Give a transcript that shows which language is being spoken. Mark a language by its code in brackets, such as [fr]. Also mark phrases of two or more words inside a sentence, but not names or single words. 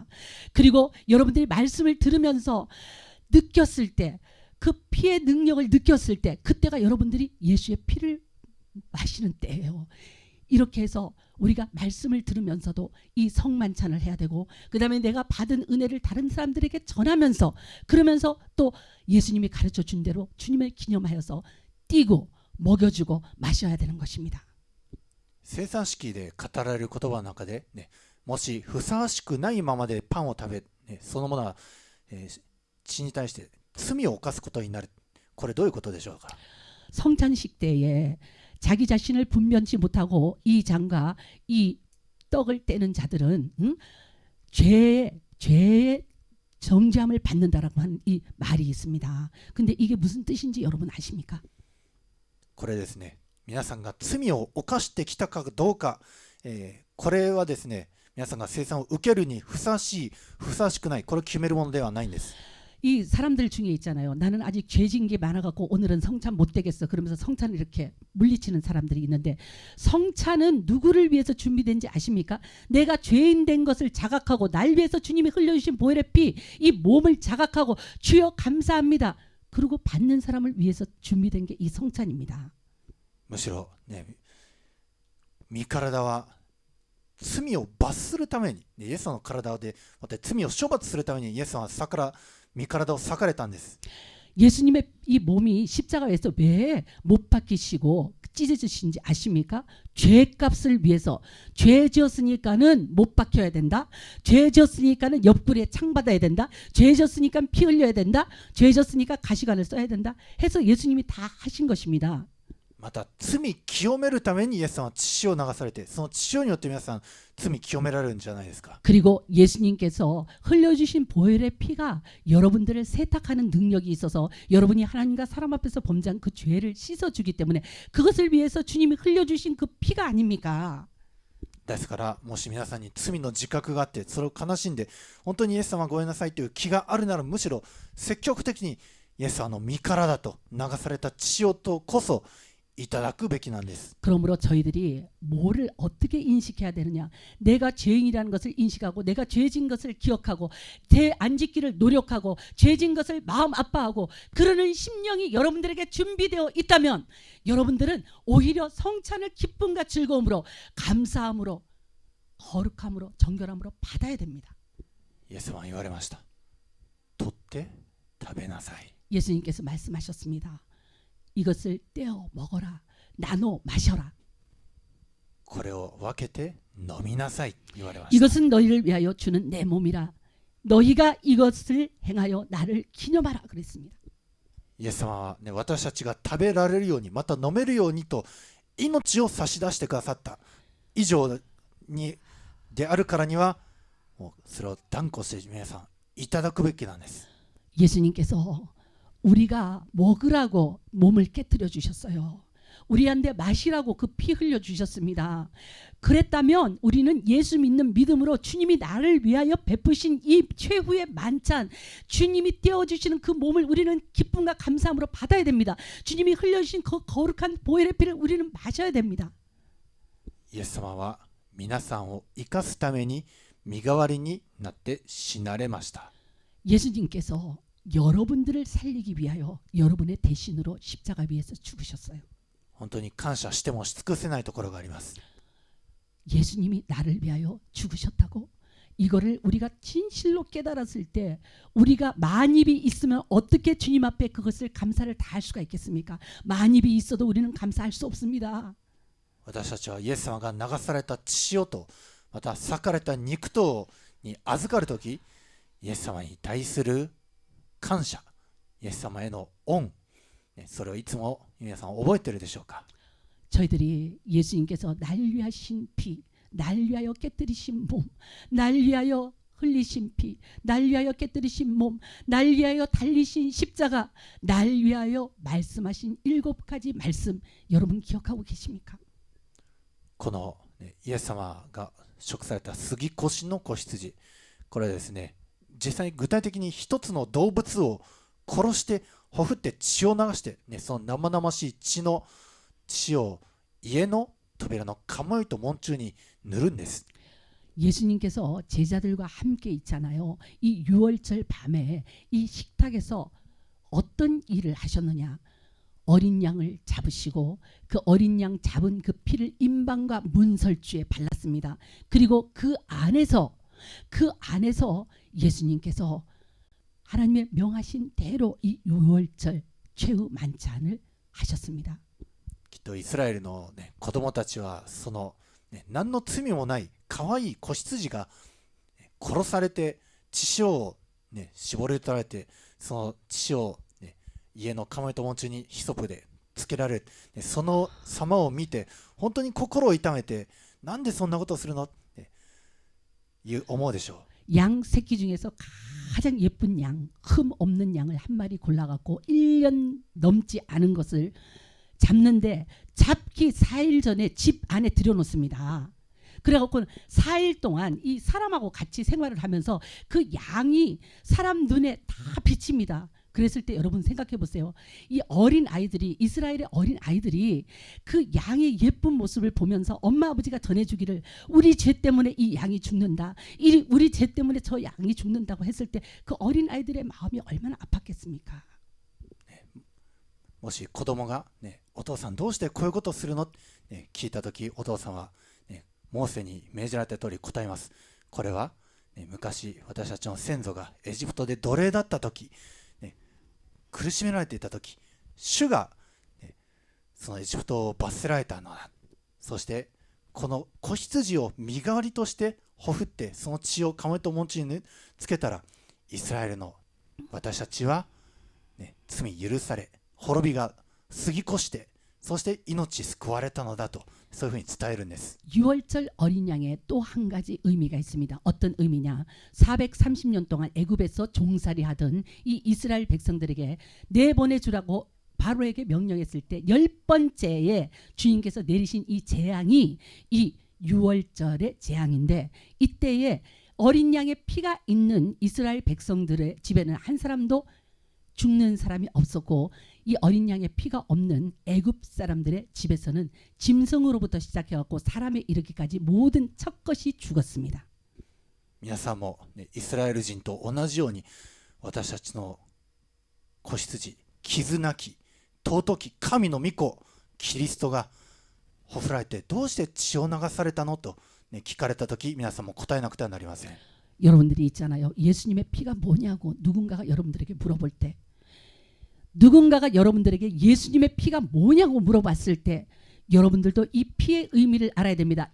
[ko] 그리고 여러분들이 말씀을 들으면서 느꼈을 때 그 피의 능력을 느꼈을 때 그때가 여러분들이 예수의 피를 마시는 때예요. 이렇게 해서 우리가 말씀을 들으면서도 이 성만찬을 해야 되고 그 다음에 내가 받은 은혜를 다른 사람들에게 전하면서 그러면서 또 예수님이 가르쳐 준 대로 주님을 기념하여서 띄고 먹여주고 마셔야 되는 것입니다. [ja] 聖餐式で語られる言葉の中で、ね、もしふさわしくないままでパンを食べ、ね、そのものは、血に対して罪を犯すことになる。これどういうことでしょうか。 [ko] 성찬식 때에 자기 자신을 분변치 못하고 이 장과 이 떡을 떼는 자들은 죄의 정죄함을 받는다라고 하는 이 말이 있습니다. 근데 이게 무슨 뜻인지 여러분 아십니까? [ja] これですね、皆さんが罪を犯してきたかどうか、これはですね、皆さんが聖餐を受けるにふさわしい、ふさわしくない、これを決めるものではないんです。 [ko] 이 사람들 중에 있잖아요. 나는 아직 죄진 게 많아갖고 오늘은 성찬 못 되겠어. 그러면서 성찬을 이렇게 물리치는 사람들이 있는데 성찬은 누구를 위해서 준비된지 아십니까? 내가 죄인 된 것을 자각하고 날 위해서 주님이 흘려주신 보혈의 피, 이 몸을 자각하고 주여 감사합니다. 그리고 받는 사람을 위해서 준비된 게 이 성찬입니다. [ja] むしろね、身体は罪を罰するために、イエス様の体でまた罪を処罰するためにイエス様は身体を裂かれたんです。 [ko] 예수님의 이 몸이 십자가에서 왜 못 박히시고 찢어지신지 아십니까? 죄값을 위해서 죄 지었으니까는 못 박혀야 된다. 죄 지었으니까는 옆구리에 창 받아야 된다. 죄 지었으니까 피 흘려야 된다. 죄 지었으니까 가시관을 써야 된다. 해서 예수님이 다 하신 것입니다. [ja] また罪清めるためにイエス様は血潮を流されて、その血潮によって皆さん罪清められるんじゃないですか。 [ko] 그리고 예수님께서 흘려주신 보혈의 피가 여러분들을 세탁하는 능력이 있어서 여러분이 하나님과 사람 앞에서 범죄한 그 죄를 씻어주기 때문에 그것을 위해서 주님이 흘려주신 그 피가 아닙니까? [ja] ですからもし皆さんに罪の自覚があってそれを悲しんで本当にイエス様ごめんなさいという気があるならむしろ積極的にイエス様の身体と流された血潮とこそいただくべきなんです。 [ko] 그러므로 저희들이 뭐를 어떻게 인식해야 되느냐? 내가 죄인이라는 것을 인식하고 내가 죄진 것을 기억하고 죄 안 짓기를 노력하고 죄진 것을 마음 아파하고 그러는 심령이 여러분들에게 준비되어 있다면 여러분들은 오히려 성찬을 기쁨과 즐거움으로 감사함으로 거룩함으로 정결함으로 받아야 됩니다. [ja] イエス様は言われました。取って食べなさい。 [ko] 예수님께서 말씀하셨습니다. 이것을 떼어 먹어라. 나눠 마셔라. [ja] これを分けて飲みなさい言われました。 [ko] 이것은 너희를 위하여 주는 내 몸이라. 너희가 이것을 행하여 나를 기념하라 그랬습니다. [ja] イエス様は、ね、私たちが食べられるようにまた飲めるようにと命を差し出してくださった以上にであるからにはもうそれを断固して皆さんいただくべきなんです。 [ko] 예수님께서 우리가 먹으라고 몸을 깨뜨려 주셨어요. 우리한테 마시라고 그 피 흘려 주셨습니다. 그랬다면 우리는 예수 믿는 믿음으로 주님이 나를 위하여 베푸신 이 최후의 만찬, 주님이 떼어주시는 그 몸을 우리는 기쁨과 감사함으로 받아야 됩니다. 주님이 흘려주신 그 거룩한 보혈의 피를 우리는 마셔야 됩니다. [ja] イエス様は皆さんを生かすために身代わりになって死なれました。 [ko] 예수님께서 여러분들을 살리기 위하여 여러분의 대신으로 십자가 위에서 죽으셨어요. [ja] 本当に感謝してもし尽くせないところがあります。 [ko] 예수님이 나를 위하여 죽으셨다고. 이거를 우리가 진실로 깨달았을 때 우리가 만입이 있으면 어떻게 주님 앞에 그것을 감사를 다할 수가 있겠습니까? 만입이 있어도 우리는 감사할 수 없습니다. [ja] 私たちはイエス様が流された血潮とまた裂かれた肉とに預かるとき、イエス様に対する感謝、イエス様への恩、それをいつも皆さん覚えているでしょうか。 [ko] 저희들이 예수님께서 날 위하신 피, 날 위하여 깨뜨리신 몸, 날 위하여 흘리신 피, 날 위하여 깨뜨리신 몸, 날 위하여 달리신 십자가, 날 위하여 말씀하신 7가지 말씀 여러분 기억하고 계십니까? [ja] このイエス様が食された杉越の子羊、これはですね、実際に具体的に一つの動物を殺してほふって血を流して、その生々しい血を家の扉の가모이と門中に塗るんです。 [ko] 예수님께서 제자들과 함께 있잖아요. 이 유월절 밤에 이 식탁에서 어떤 일을 하셨느냐? 어린 양을 잡으시고 그 어린 양 잡은 그 피를 임방과 문설주에 발랐습니다. 그리고 그 안에서 예수님께서 하나님의 명하신 대로 이 유월절 최후 만찬을 하셨습니다. [ja] きっとイスラエルの、子供たちはその、何の罪もない可愛い子羊が、殺されて血潮を、絞り取られて、その血を、家のカモイと門中にヒソプでつけられる、その様を見て本当に心を痛めて、なんでそんなことをするのって思うでしょう。 [ko] 양 새끼 중에서 가장 예쁜 양, 흠 없는 양을 한 마리 골라갖고 1년 넘지 않은 것을 잡는데 잡기 4일 전에 집 안에 들여놓습니다. 그래갖고 4일 동안 이 사람하고 같이 생활을 하면서 그 양이 사람 눈에 다 비칩니다. 그랬을 때 여러분 생각해 보세요. 이 어린 아이들이, 이스라엘의 어린 아이들이 그 양의 예쁜 모습을 보면서 엄마 아버지가 전해주기를 우리 죄 때문에 이 양이 죽는다, 우리 죄 때문에 저 양이 죽는다고 했을 때 그 어린 아이들의 마음이 얼마나 아팠겠습니까? [ja] もし子供が、お父さんどうしてこういうことをするの、聞いたとき、お父さんは、モーセに命じられた通り答えます。これは、昔私たちの先祖がエジプトで奴隷だったとき、苦しめられていたとき、主が、そのエジプトを罰せられたのだ。そしてこの子羊を身代わりとしてほふってその血をカモイと門中につけたら、イスラエルの私たちは、罪許され滅びが過ぎ越して、そして命救われたのだと、そういうふうに伝えるんです。 [ko] 유월절 어린 양에 또 한 가지 의미가 있습니다. 어떤 의미냐? 430년 동안 애굽에서 종살이 하던 이 이스라엘 백성들에게 내보내주라고 바로에게 명령했을 때 10번째에 주님께서 내리신 이 재앙이 이 유월절의 재앙인데, 이때에 어린 양의 피가 있는 이스라엘 백성들의 집에는 한 사람도 죽는 사람이 없었고, 이 어린 양의 피가 없는 애굽 사람들의 집에서는 짐승으로부터 시작해갖고 사람에 이르기까지 모든 첫것이 죽었습니다. [ja] 皆さんも、イスラエル人と同じように、私たちの子羊、傷なき尊き神の御子キリストがほふられて、どうして血を流されたのと、聞かれたとき、皆さんも答えなくてはなりません。 [ko] 여러분들이 있잖아요. 예수님의 피가 뭐냐고 누군가가 여러분들에게 물어볼 때, 누군가가 여러분들에게 예수님의 피가 뭐냐고 물어봤을 때 여러분들도 이 피의 의미를 알아야 됩니다.